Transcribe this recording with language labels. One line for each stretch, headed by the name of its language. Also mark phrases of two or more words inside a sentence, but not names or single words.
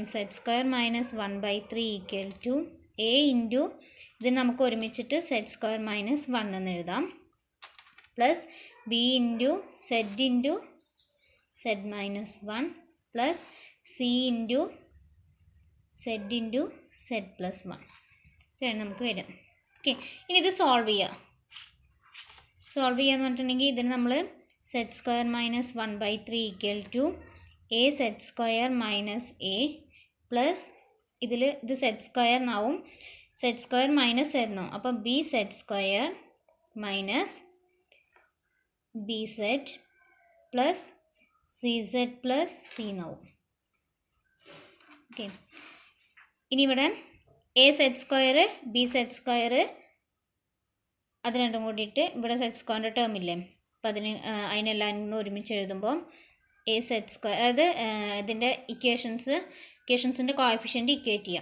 English: z square minus 1 by 3 equal to a into
Malayalam: ഇത് നമുക്ക് ഒരുമിച്ചിട്ട്
English: z square minus 1
Malayalam: എന്ന് എഴുതാം,
English: plus b into z minus 1 plus c into z plus 1
Malayalam: ഇതാണ് നമുക്ക് വരും. ഓക്കെ, ഇനി ഇത് സോൾവ് ചെയ്യുക. സോൾവ് ചെയ്യാന്ന് പറഞ്ഞിട്ടുണ്ടെങ്കിൽ ഇതിന് നമ്മൾ
English: z square minus 1 by 3 equal to a z square minus a plus
Malayalam: ഇതിൽ ഇത്
English: z square
Malayalam: എന്നാവും
English: z square minus z
Malayalam: എന്നാവും അപ്പോൾ
English: b z square minus bz plus cz plus c
Malayalam: എന്നാവും. ഓക്കെ, ഇനി ഇവിടെ
English: a z square b z square
Malayalam: അത് രണ്ടും കൂടിയിട്ട് ഇവിടെ സെറ്റ് സ്ക്വയറിൻ്റെ ടേം ഇല്ലേ, അപ്പോൾ അതിനെല്ലാവരും കൂടെ ഒരുമിച്ച് എഴുതുമ്പോൾ
English: a z square,
Malayalam: അതായത് ഇതിൻ്റെ ഇക്വേഷൻസിൻ്റെ
English: coefficient equate
Malayalam: ചെയ്യാം.